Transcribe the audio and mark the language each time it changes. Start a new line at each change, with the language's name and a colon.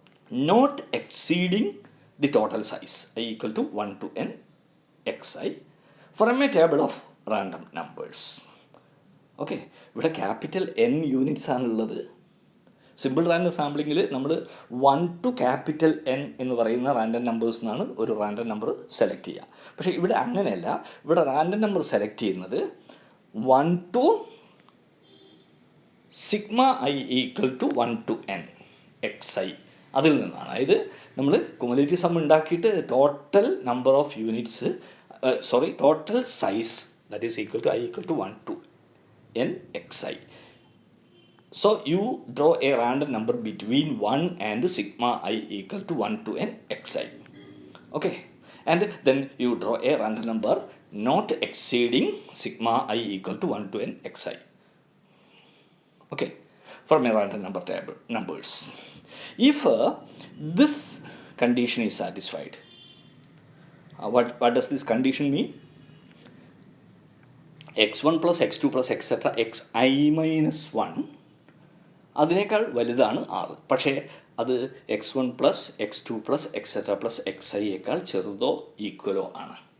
English: not exceeding the total size I equal to 1 to n xi from a table of random numbers.
Malayalam: Okay, ഇവിടെ capital N units ആണുള്ളത്. Simple random സാമ്പിളിങ്ങിൽ നമ്മൾ 1 to capital N എന്ന് പറയുന്ന random numbers നിന്നാണ് ഒരു random number select ചെയ്യുക. പക്ഷേ ഇവിടെ അങ്ങനെയല്ല. ഇവിടെ റാൻഡം നമ്പർ സെലക്ട് ചെയ്യുന്നത് 1 to sigma I equal to 1 to N X I അതിൽ നിന്നാണ്. അതായത് നമ്മൾ കുമുലേറ്റീവ് സം ഉണ്ടാക്കിയിട്ട്
English: Total number of units total size that is equal to I equal to 1 to n xi. So you draw a random number between 1 and sigma I equal to 1 to n xi. Okay, and then you draw a random number not exceeding sigma I equal to 1 to n xi. Okay, from a random number table numbers. If this condition is satisfied, what does this condition mean?
Malayalam: x1 plus x2 plus etcetera xi-1 അതിനേക്കാൾ വലുതാണ് 6. പക്ഷേ അത് x1 plus x2 plus etcetera plus xi-യേക്കാൾ ചെറുതോ ഈക്വലോ ആണ്.